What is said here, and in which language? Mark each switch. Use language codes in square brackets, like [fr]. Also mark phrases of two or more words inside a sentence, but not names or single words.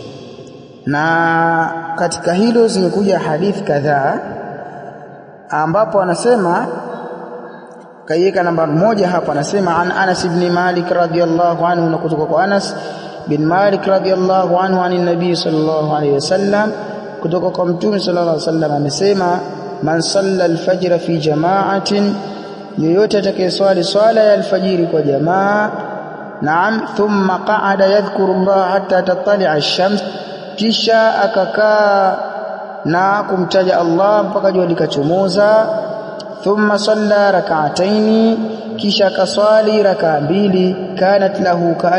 [sw] Na katika hilo zimekuja hadithi kadhaa ambapo anasema kaiweka namba 1 hapa, anasema [ar] عن أنس بن مالك رضي الله عنه, [sw] na kutoka kwa Anas bin Malik [ar] رضي الله عنه عن النبي صلى الله عليه وسلم, [sw] kutoka kwa mtume [ar] صلى الله عليه وسلم [sw] amesema, [ar] من صلى الفجر في جماعة, [sw] yoyote atakayeswali swala ya alfajiri kwa jamaa, naam, [ar] ثم قعد يذكر الله حتى تطلع الشمس, [sw] kisha akakaa na kumtaja Allah mpaka jua likachomoza, [ar] ثم صلى ركعتين, [sw] kisha akaswali rakaa 2, [ar] كانت له